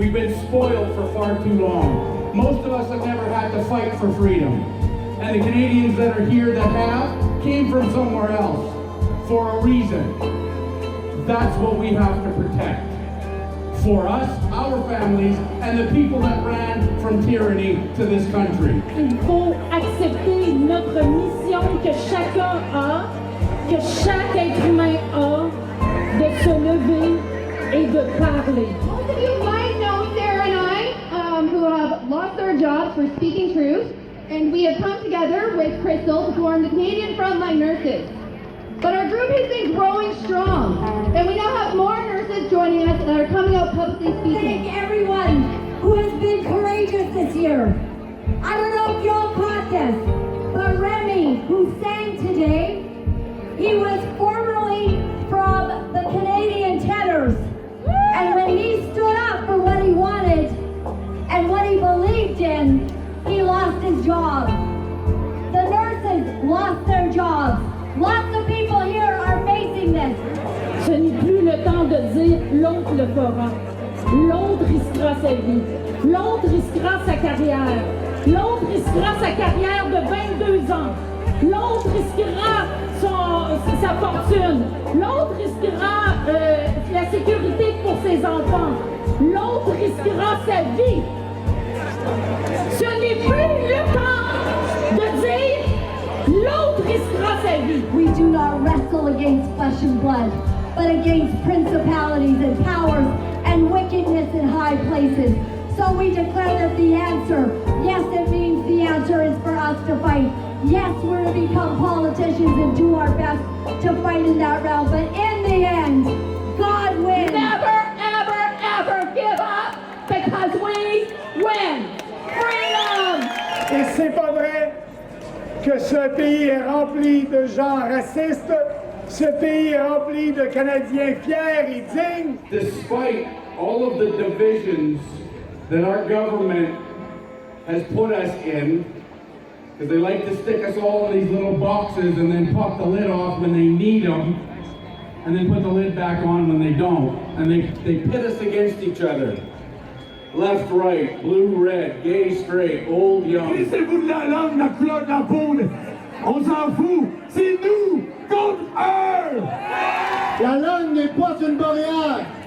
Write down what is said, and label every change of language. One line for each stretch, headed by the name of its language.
English: We've been spoiled for far too long. Most of us have never had to fight for freedom. And the Canadians that are here that have came from somewhere else for a reason. That's what we have to protect. For us, our families, and the people that ran from tyranny to this country.
French: Il faut accepter notre mission que chacun a, que chaque être humain a, de se lever et de parler.
English: Most of you might know Sarah and I, who have lost our jobs for speaking truth, and we have come together with Crystal to form the Canadian Frontline Nurses. But our group has been growing strong, and we now have more nurses joining us that are coming out publicly speaking. Thank everyone who has been courageous this year. I don't know if y'all caught this, but Remy, who sang today, he was formerly from the Canadian Tenors. And when he stood up for what he wanted and what he believed in, he lost his job. The nurses lost their jobs. Lots of people here are facing this.
French: Ce n'est plus le temps de dire l'autre le fera. L'autre risquera sa vie. L'autre risquera sa carrière. L'autre risquera sa carrière de 22 ans. L'autre risquera sa fortune. L'autre risquera la sécurité pour ses enfants. L'autre risquera sa vie. Ce n'est plus le temps de dire l'autre risquera sa vie.
English: We do not wrestle against flesh and blood, but against principalities and powers and wickedness in high places. So we declare that the answer, yes, it means the answer is for us to fight. Yes, we're to become politicians and do our best to fight in that realm. But in the end, God wins. Never, ever, ever give up, because we win. Freedom!
French: Et c'est pas vrai que ce pays est rempli de gens racistes. Ce pays est rempli de Canadiens fiers et dignes.
English: Despite all of the divisions that our government has put us in, Because they like to stick us all in these little boxes and then pop the lid off when they need them, and then put the lid back on when they don't. And they pit us against each other. Left, right, blue, red, gay, straight, old, young.
French: Laissez-vous de la langue, la couleur de la peau. On s'en fout. C'est nous contre eux. La langue n'est pas une barrière.